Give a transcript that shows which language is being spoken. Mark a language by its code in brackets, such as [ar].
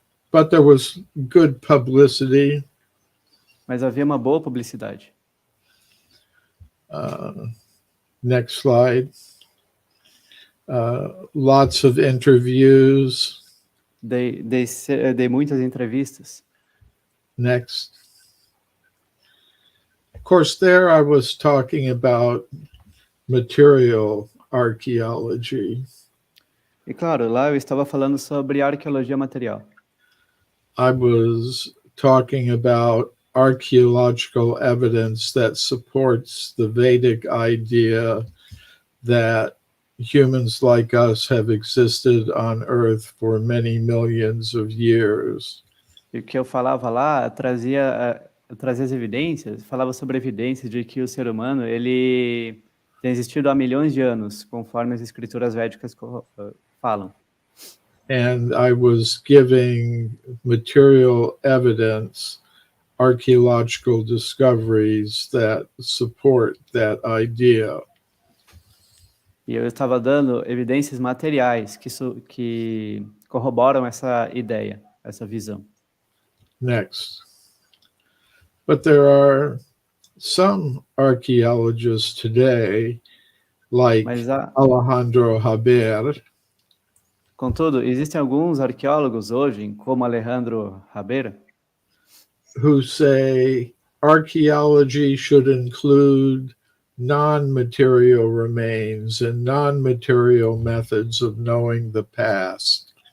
[en] But there was good publicity. [pt] Mas havia uma boa publicidade. [en] Next slide. Lots of interviews. [pt] Dei muitas entrevistas. [en] Next. Of course, there I was talking about material archaeology. [pt] E claro, lá eu estava falando sobre arqueologia material. [en] I was talking about archaeological evidence that supports the Vedic idea that humans like us have existed on Earth for many millions of years. [pt] E o que eu falava lá, trazia as evidências, falava sobre evidências de que o ser humano ele tem existido há milhões de anos, conforme as escrituras védicas falam. [en] And I was giving material evidence, archaeological discoveries that support that idea. [pt] E eu estava dando evidências materiais que corroboram essa ideia, essa visão. [en] Next. But there are some archaeologists today, like Alejandro Haber. [pt] Contudo, existem alguns arqueólogos hoje, como Alejandro Haber, [en] who say archaeology should include non-material remains and non-material methods of knowing the past.